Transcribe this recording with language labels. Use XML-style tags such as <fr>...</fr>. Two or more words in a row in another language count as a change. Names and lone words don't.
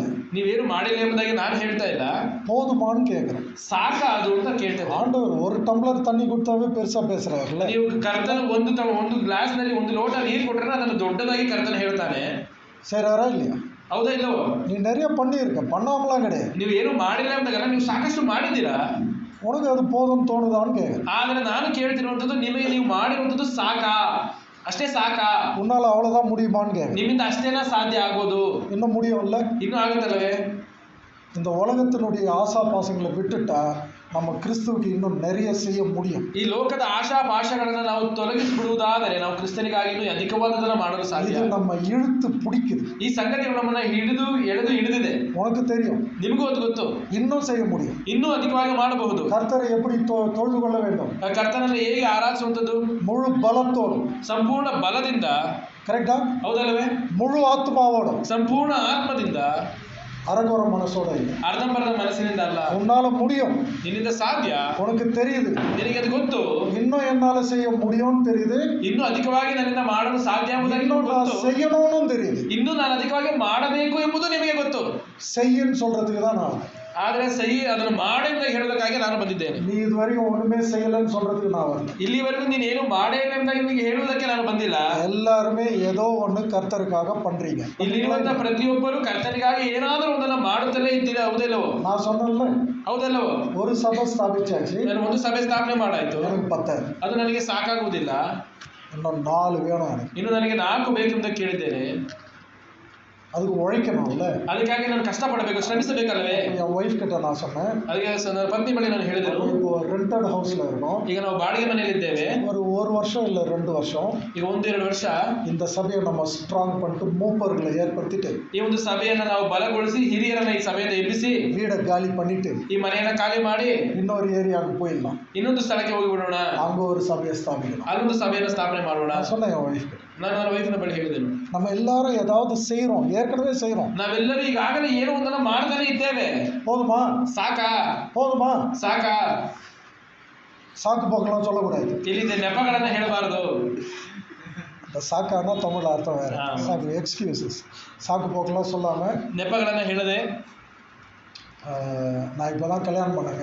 <kn>ನೀವೇನು ಮಾಡಿಲ್ಲ ಎಂಬುದಾಗಿ ನಾನು ಹೇಳ್ತಾ ಇಲ್ಲ.</kn> <ta>போதுமான்னு கேட்குறேன்.</ta> <kn>ಸಾಕ ಅದು ಅಂತ ಕೇಳ್ತೇನೆ.</kn> <ta>ஆண்டவர் ஒரு டம்ளர் தண்ணி கொடுத்தாவே பெருசா பேசுறாருல்ல.</ta> <kn>ನೀವು ಕರ್ತನ ಒಂದು ಗ್ಲಾಸ್ ನಲ್ಲಿ ಒಂದು ಲೋಟ ನೀರು ಕೊಟ್ಟರೆ ಅದನ್ನು ದೊಡ್ಡದಾಗಿ ಕರ್ತನ ಹೇಳ್ತಾನೆ.</kn> <ta>செய்றாரா இல்லையா?</ta> <kn>ಹೌದಾ ಇಲ್ಲವೋ?</kn> <ta>நீ நிறைய பண்ணியிருக்க, பண்ணாமலாம் கிடையாது.</ta> <kn>ನೀವು ಏನು ಮಾಡಿಲ್ಲ ಎಂಬುದಾಗಲ್ಲ, ನೀವು ಸಾಕಷ್ಟು ಮಾಡಿದ್ದೀರಾ.</kn> <ta>உனக்கு அது போதும்னு தோணுதான்னு கேட்குறேன்.</ta> <kn>ಆದ್ರೆ ನಾನು ಕೇಳ್ತಿರುವಂಥದ್ದು, ನಿಮಗೆ ನೀವು ಮಾಡಿರುವಂಥದ್ದು ಸಾಕಾ? ಅಷ್ಟೇ ಸಾಕಾ?</kn> <ta>உன்னால அவ்வளோதான் முடியுமான்னு கேட்குறேன்.</ta> <kn>ನಿಮ್ಮಿಂದ ಅಷ್ಟೇನಾ ಸಾಧ್ಯ ಆಗೋದು?</kn> <ta>இன்னும் முடியும்ல?</ta> <kn>ಇನ್ನೂ ಆಗುತ್ತಲ್ಲವೇ?</kn> <ta>இந்த உலகத்தினுடைய ஆசா பாசங்களை விட்டுட்டா நம்ம கிறிஸ்துவுக்கு இன்னும் நிறைய செய்ய முடியும்.</ta> <kn>ಈ ಲೋಕದ ಆಶಾಪಾಶಗಳನ್ನು ನಾವು ತೊಲಗಿಸಿಬಿಡುವುದಾದರೆ ನಾವು ಕ್ರಿಸ್ತನಿಗಾಗಿ ಇನ್ನೂ ಅಧಿಕವಾದದನ್ನು ಮಾಡಲು ಸಾಧ್ಯ.</kn> <ta>இது நம்ம இழுத்து பிடிக்குது.</ta> <kn>ಈ ಸಂಗತಿಗಳು ನಮ್ಮನ್ನ ಹಿಡಿದಿದೆ.</kn> <ta>உனக்கு தெரியும்,</ta> <kn>ನಿಮಗೂ ಅದು ಗೊತ್ತು,</kn> <ta>இன்னும் செய்ய முடியும்.</ta> <kn>ಇನ್ನೂ ಅಧಿಕವಾಗಿ ಮಾಡಬಹುದು.</kn> <ta>கர்த்தரை எப்படி தொழுது கொள்ள வேண்டும்?</ta> <kn>ಕರ್ತನನ್ನು ಹೇಗೆ ಆರಾಧಿಸುವಂಥದ್ದು?</kn> <ta>முழு பலத்தோடு,</ta> <kn>ಸಂಪೂರ್ಣ ಬಲದಿಂದ.</kn> <ta>கரெக்டா?</ta> <kn>ಹೌದಲ್ಲವೇ?</kn> <ta>முழு ஆத்மாவோட,</ta> <kn>ಸಂಪೂರ್ಣ ಆತ್ಮದಿಂದ,</kn> <ta>அரகுற மனசோட இல்லை.</ta> <kn>ಅರ್ಧಂಬರ್ಧ ಮನಸ್ಸಿನಿಂದ ಅಲ್ಲ.</kn> <ta>உன்னால முடியும்,</ta> <kn>ನಿನ್ನಿಂದ ಸಾಧ್ಯ,</kn> <ta>உனக்கு தெரியுது.</ta> <kn>ನಿನಗೆ ಅದು ಗೊತ್ತು,</kn> <ta>இன்னும் என்னால செய்ய முடியும்னு தெரியுது.</ta> <kn>ಇನ್ನೂ ಅಧಿಕವಾಗಿ ನನ್ನಿಂದ ಮಾಡಲು ಸಾಧ್ಯ ಎಂಬುದಾಗಿ</kn> <ta>இன்னும் நான்</ta> <kn>ಗೊತ್ತು.</kn> <ta>செய்யணும்னு தெரியுது.</ta> <kn>ಇನ್ನೂ ನಾನು ಅಧಿಕವಾಗಿ ಮಾಡಬೇಕು ಎಂಬುದು ನಿಮಗೆ ಗೊತ್ತು.</kn> <ta>செய்யன்னு சொல்றதுக்கு தான் நான்.</ta> <kn>ಆದರೆ ಸಹಿ ಅದನ್ನು ಮಾಡೆ ಅಂತ ಹೇಳೋದಕ್ಕಾಗಿ ನಾನು ಬಂದಿದ್ದೇನೆ.</kn> <ta>நீ இதுவரைக்கும் ஒண்ணுமே செய்யலன்னு சொல்றதுக்கு நான் வரல.</ta> <kn>ಇಲ್ಲಿವರೆಗೂ ನೀನು ಏನು ಮಾಡೇ ಇಲ್ಲ ಅಂತ ನಿಮಗೆ ಹೇಳುವುದಕ್ಕೆ ನಾನು ಬಂದಿಲ್ಲ.</kn> <ta>எல்லாருமே ஏதோ ஒண்ணு கர்த்தருக்காக பண்றீங்க.</ta> <kn>ಇಲ್ಲಿರುವಂತ ಪ್ರತಿಯೊಬ್ಬರು ಕರ್ತನಿಗಾಗಿ ಏನಾದರೂ ಒಂದನ್ನು ಮಾಡುತ್ತಲೇ ಇದ್ದೀರಾ, ಹೌದಲ್ಲವೋ?</kn> <ta>நான் சொன்னேன்ல,</ta> <kn>ಹೌದಲ್ಲವೋ?</kn> <ta>ஒரு சபை ஸ்தாபிச்சாச்சு,</ta> <kn>ನಾನು ಒಂದು ಸಭೆ ಸ್ಥಾಪನೆ ಮಾಡಾಯ್ತು,</kn> <ta>எனக்கு 10.</ta> <kn>ಅದು ನನಗೆ ಸಾಕಾಗುವುದಿಲ್ಲ,</kn> <ta>இன்னும் 4 வேணும் எனக்கு.</ta> <kn>ಇನ್ನು ನನಗೆ 4 ಬೇಕೆಂದು ಕೇಳಿದ್ದೇನೆ.</kn> <ta>அதுக்கு உழைக்கணும்ல.</ta> <kn>ಅದಕ್ಕಾಗಿ ನಾನು ಕಷ್ಟಪಡಬೇಕು, ಶ್ರಮಿಸಬೇಕಲ್ಲವೇ?</kn> <ta>என் ஒய்ஃப் கிட்ட நான் சொன்னேன்,</ta> <kn>ಅದಕ್ಕೆ ನನ್ನ ಪತ್ನಿ ಬಳಿ ನಾನು ಹೇಳಿದೆನು,</kn> <ta>இப்போ</ta> <en>rented house</en> <ta>இருக்கோம்.</ta> <kn>ಈಗ ನಾವು ಬಾಡಿಗೆ ಮನೆಯಲ್ಲಿದ್ದೇವೆ.</kn> <ta>ஒரு வருஷம் இல்ல 2 வருஷம்</ta> <kn>ಈಗ 1-2 ವರ್ಷ</kn> <ta>இந்த சபையை நம்ம ஸ்ட்ராங் பண்ணிட்டு மூப்பர்களை ஏற்படுத்திட்டு</ta> <kn>ಈ ಒಂದು ಸಭೆಯನ್ನು ನಾವು ಬಲಗೊಳಿಸಿ ಹಿರಿಯರನ್ನ ಈ ಸಭೆಯಿಂದ ಎಬ್ಬಿಸಿ</kn> <ta>வீடை காலி பண்ணிட்டு</ta> <kn>ಈ ಮನೆಯನ್ನ ಖಾಲಿ ಮಾಡಿ</kn> <ta>இன்னொரு ஏரியாவுக்கு போயிடலாம்.</ta> <kn>ಇನ್ನೊಂದು ಸ್ಥಳಕ್ಕೆ ಹೋಗಿಬಿಡೋಣ,</kn> <ta>அங்க ஒரு சபையை ஸ்தாபிக்கலாம்.</ta> <kn>ಅಲ್ಲೊಂದು ಸಭೆಯನ್ನು ಸ್ಥಾಪನೆ ಮಾಡೋಣ.</kn> <ta>நான் சொன்னேன் என் ஒய்ஃப் கிட்ட,</ta> <kn>ನಾನು ನನ್ನ ವೈಫಿನ ಬಳಿ ಹೇಳಿದೆನು,</kn> <ta>நம்ம எல்லாரும் ஏதாவது செய்யறோம், ஏற்கனவே செய்யறோம்.</ta> <kn>ನಾವೆಲ್ಲರೂ ಈಗಾಗಲೇ ಏನೋ ಒಂದನ್ನು ಮಾಡ್ತಾನೆ ಇದ್ದೇವೆ.</kn> <ta>போதுமா?</ta> <kn>ಸಾಕಾ?</kn> <ta>போதுமா?</ta> <kn>ಸಾಕಾ?</kn> <ta>சாக்கு போக்கெல்லாம் சொல்லக்கூடாது.</ta> <kn>ಇಲ್ಲಿ ನೆಪಗಳನ್ನ ಹೇಳಬಾರದು.</kn> <ta>இந்த சாக்கானா தமிழ் அர்த்தம் வேற. ஆமா. சாக்கு எக்ஸ்கியூசஸ். சாக்கு போக்கெல்லாம் சொல்லாம,</ta> <kn>ನೆಪಗಳನ್ನ ಹೇಳದೆ,</kn> <ta>நான் இப்பதான் கல்யாணம் பண்ணேங்க,</ta>